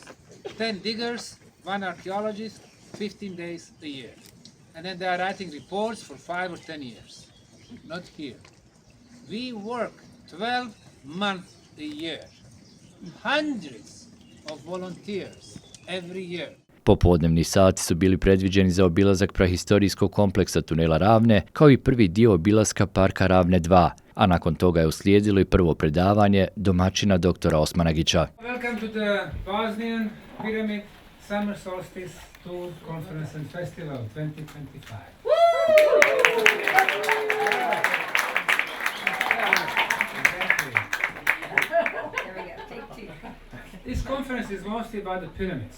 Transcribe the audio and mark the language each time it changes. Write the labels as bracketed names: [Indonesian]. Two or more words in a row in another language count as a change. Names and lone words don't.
[English] 10 diggers, 1 archaeologist, 15 days a year. And then they are writing reports for 5 or 10 years. Not here. We work 12 months a year. Hundreds of volunteers every year. [Bosnian] Popodnevni sati su bili predviđeni za obilazak prahistorijskog kompleksa tunela Ravne, kao i prvi dio obilaska parka Ravne 2, a nakon toga je uslijedilo i prvo predavanje domaćina doktora Osmanagića. [English] Welcome to the Bosnian Pyramid Summer Solstice Tour Conference and Festival 2025. This conference is mostly about the pyramids.